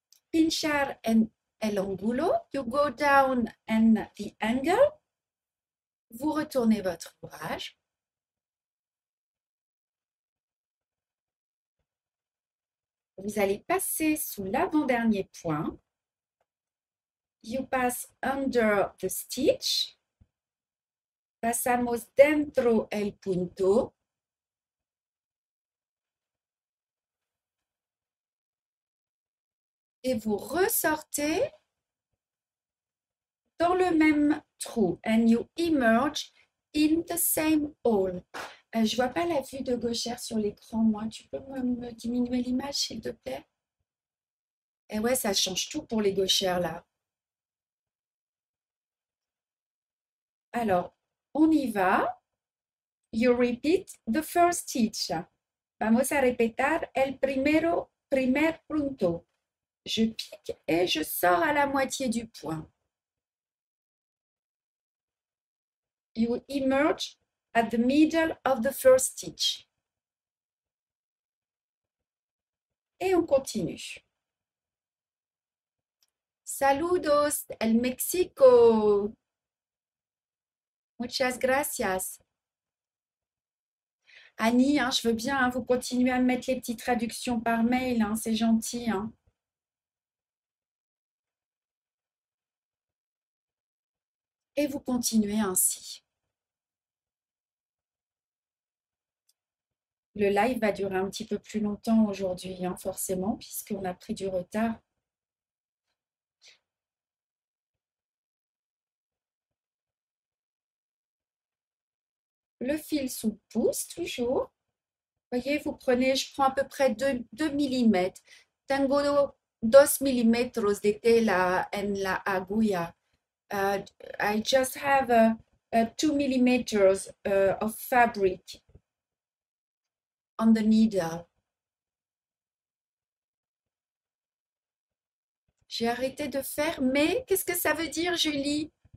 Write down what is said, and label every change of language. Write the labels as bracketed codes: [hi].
[es] Pinchar en el ángulo. [en] You go down and the angle. [fr] Vous retournez votre ouvrage. Vous allez passer sous l'avant-dernier point. [en] You pass under the stitch. [es] Pasamos dentro el punto. [fr] Et vous ressortez dans le même trou. [en] And you emerge in the same hole. [fr] Je vois pas la vue de gauchère sur l'écran, moi. Tu peux me diminuer l'image, s'il te plaît? Et ouais, ça change tout pour les gauchères, là. Alors, on y va. [en] You repeat the first stitch. [es] Vamos a repetir el primer punto. [fr] Je pique et je sors à la moitié du point. [en] You emerge at the middle of the first stitch. [fr] Et on continue. [es] Saludos, el Mexico. Muchas gracias. [fr] Annie, hein, je veux bien, hein, vous continuez à me mettre les petites traductions par mail, hein, c'est gentil, hein. Et vous continuez ainsi. Le live va durer un petit peu plus longtemps aujourd'hui, hein, forcément, puisqu'on a pris du retard. Le fil sous pouce, toujours. Voyez, vous prenez, je prends à peu près 2 mm. [es] Tengo 2 milímetros de tela en la aguja. [en] I just have 2 millimeters of fabric on the needle. [fr] J'ai arrêté de faire, mais qu'est-ce que ça veut dire, Julie?